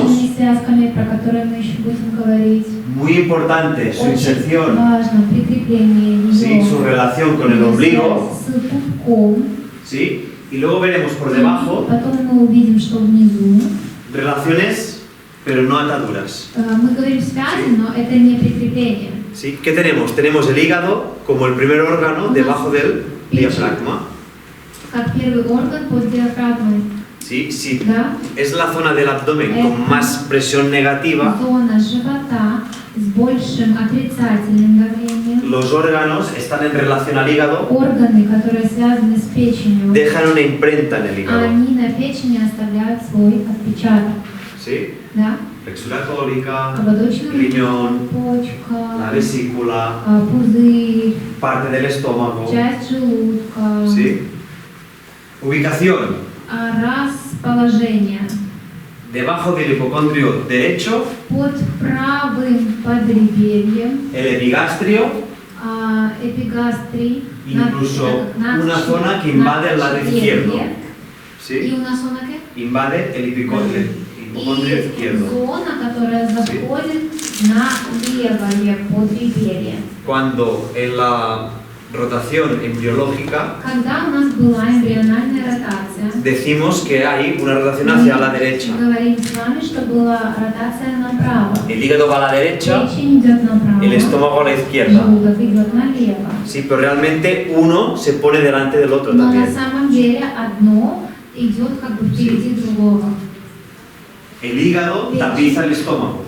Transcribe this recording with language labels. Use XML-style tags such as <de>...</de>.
<ru>различными связками, про которые мы еще будем говорить.</ru> <es>Muy importante su</es> <ru>Очень</ru> <es>inserción,</es> <ru>важно прикрепление</ru> <es>¿sí?</es> <ru>ее</ru> <es>Su relación con el ombligo,</es> <ru>с пупком.</ru> <es>¿sí? Y luego veremos por debajo</es> <ru>Потом мы увидим, что внизу</ru> <es>relaciones pero no ataduras.</es> <ru>Мы говорим связи, но это не прикрепление.</ru> <es>¿Sí? ¿Qué tenemos? Tenemos el hígado como el primer órgano debajo del diafragma.</es> <ru>Как первый орган под диафрагмой.</ru> <es>¿Sí? Sí.</es> <ru>Да?</ru> <es>Es la zona del abdomen con más presión negativa.</es> <ru>Зона живота с большим отрицательным давлением.</ru> <es>Los órganos están en relación al hígado,</es> <ru>Органы, которые связаны с печенью,</ru> <es>dejan una imprenta en el hígado.</es> <ru>они на печени оставляют свой отпечаток.</ru> <es>¿Sí?</es> <ru>Да?</ru> <es>Plexura cólica,</es> <ru>Ободочная</ru> <es>riñón,</es> <ru>почка,</ru> <es>la vesícula,</es> <ru>пузырь,</ru> <es>parte del estómago.</es> <ru>часть желудка.</ru> <es>¿Sí? Ubicación.</es> <ru>Расположение.</ru> <es>Debajo del hipocondrio derecho,</es> <ru>Под правым подреберьем,</ru> <es>el epigastrio,</es> <ru>эпигастрий,</ru> <es>incluso una zona que invade el lado izquierdo. ¿Sí?</es> <ru>И у нас зона</ru> <es>¿qué? Invade el hipocondrio izquierdo.</es> <ru>Зона, которая заходит на левое подреберье.</ru> <es>Cuando en la rotación embriológica</es> <ru>Когда у нас была эмбриональная ротация,</ru> <es>decimos que hay una rotación hacia la derecha.</es> <ru>мы говорим с вами, что была ротация направо.</ru> <es>El hígado va a la derecha,</es> <ru>Печень идет направо,</ru> <es>el estómago a la izquierda.</es> <ru>желудок идет налево.</ru> <es>Sí, pero realmente uno se pone delante del otro</es> <ru>Но на</ru> <es>también.</es> <ru>самом деле одно идет как бы впереди другого.</ru> <es>El hígado tapiza el estómago.</es>